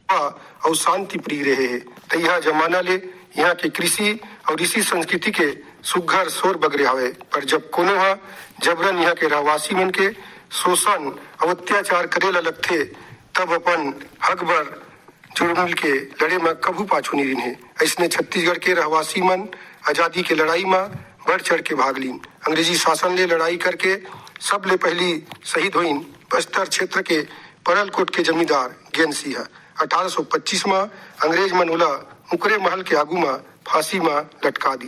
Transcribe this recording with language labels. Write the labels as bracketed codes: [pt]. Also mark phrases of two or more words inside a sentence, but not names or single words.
[hne] और शांति प्रिय रहे है। तो यह जमाना ले यहाँ के कृषि और इसी संस्कृति के सुघर शोर बगरे हवे, पर जब कोनो जबरन यहाँ के रहवासी मन के शोषण और अत्याचार करे ला लगथे तब अपन हक बर जुड़ मिल के लड़े में कभू पाछू नहीं रहे। ऐसने छत्तीसगढ़ के रहवासी मन आजादी के लड़ाई में बढ़ चढ़ के भाग लीन। अंग्रेजी शासन ले लड़ाई करके सब ले पहली शहीद हुईन बस्तर क्षेत्र के परलकोट के जमींदार ज्ञान सिंह। 1825 में अंग्रेज मन ओला मुकरे महल के आगू में फांसी में लटका दी।